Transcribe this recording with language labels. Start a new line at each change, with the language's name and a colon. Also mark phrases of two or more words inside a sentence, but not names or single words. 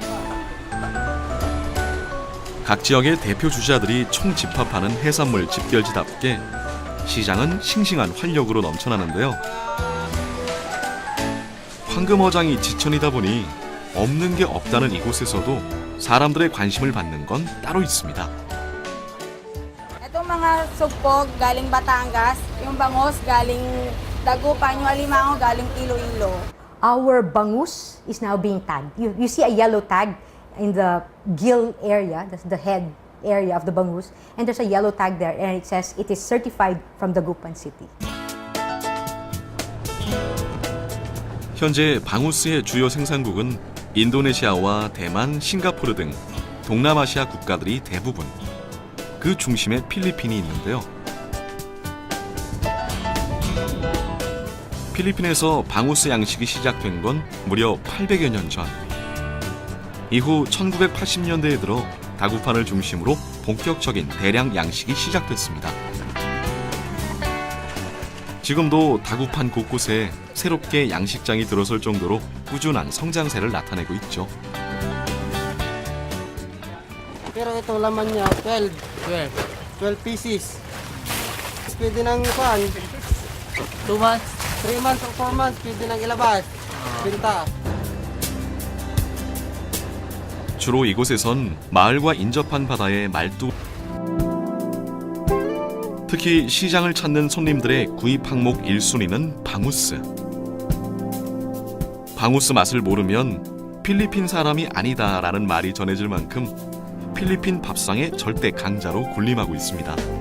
Korean: 각 지역의 대표 주자들이 총집합하는 해산물 집결지답게 시장은 싱싱한 활력으로 넘쳐나는데요. 황금어장이 지천이다 보니 없는 게 없다는 이곳에서도 사람들의 관심을 받는 건 따로 있습니다.
Filipino: Itong mga sugpog galing Batangas, yung bangus galing Dagupan, yung alimango galing Iloilo.
English: Our bangus is now being tagged. You see a yellow tag in the gill area, that's the head area of the bangus, and there's a yellow tag there, and it says it is certified from Dagupan City.
Korean: 현재 방울수의 주요 생산국은 인도네시아와 대만, 싱가포르 등 동남아시아 국가들이 대부분. 그 중심에 필리핀이 있는데요. 필리핀에서 방우스 양식이 시작된 건 무려 800여 년 전. 이후 1980년대에 들어 다구판을 중심으로 본격적인 대량 양식이 시작됐습니다. 지금도 다구판 곳곳에 새롭게 양식장이 들어설 정도로 꾸준한 성장세를 나타내고 있죠.
Filipino: Pero ito laman niya 12 pieces. Pwede nang kuan
English: 2 months, 3 months or 4 months
Filipino: pwede nang ilabas. Binta.
Korean: 주로 이곳에선 마을과 인접한 바다의 말뚝, 특히 시장을 찾는 손님들의 구입 항목 1순위는 방우스. 방우스 맛을 모르면 필리핀 사람이 아니다라는 말이 전해질 만큼 필리핀 밥상의 절대 강자로 군림하고 있습니다.